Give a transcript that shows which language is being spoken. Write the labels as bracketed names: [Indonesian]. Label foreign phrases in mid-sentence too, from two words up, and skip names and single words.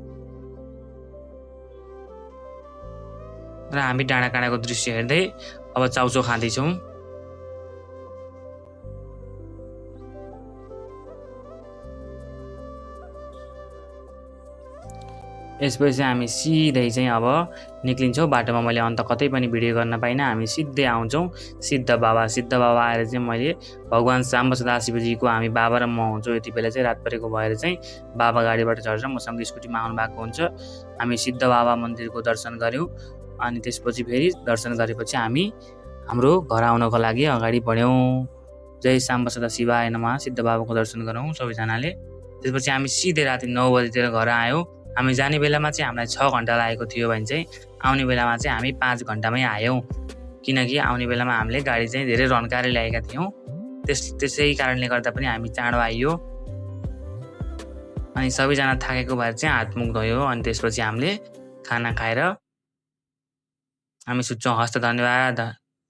[Nepali] र हामी डाँडाकाँडाको दृश्य हेर्दै अब चाउचाउ खाँदैछौँ यसपछि हामी सिधै चाहिँ अब निक्लिन्छौँ बाटोमा मैले अन्त कतै पनि भिडियो गर्न पाइनँ हामी सिधै आउँछौँ सिद्ध बाबा आएर चाहिँ मैले भगवान् साम्ब सदाशिवजीको हामी बाबा र म हुन्छौँ यति बेला चाहिँ रात परेको भएर चाहिँ बाबा गाडीबाट चढेर मसँग स्कुटीमा आउनु भएको हुन्छ हामी सिद्ध बाबा मन्दिरको दर्शन गऱ्यौँ अनि त्यसपछि फेरि दर्शन गरेपछि हामी हाम्रो घर आउनको लागि अगाडि बढ्यौँ [Sanskrit] जय साम्ब सदाशिवाय नमः [Nepali] सिद्ध बाबाको दर्शन गरौँ सबैजनाले त्यसपछि हामी सिधै राति 9 बजीतिर घर आयौँ हामी जाने बेलामा चाहिँ हामीलाई 6 घन्टा लागेको थियो भने चाहिँ आउने बेलामा चाहिँ हामी 5 घन्टामै आयौँ किनकि आउने बेलामा हामीले गाडी चाहिँ धेरै रन्काएर ल्याएका थियौँ त्यसै कारणले गर्दा पनि हामी चाँडो आइयो अनि सबैजना थाकेको भएर चाहिँ हातमुख धोयो अनि त्यसपछि हामीले खाना खाएर हामी सुत्छौँ हस्त धन्यवाद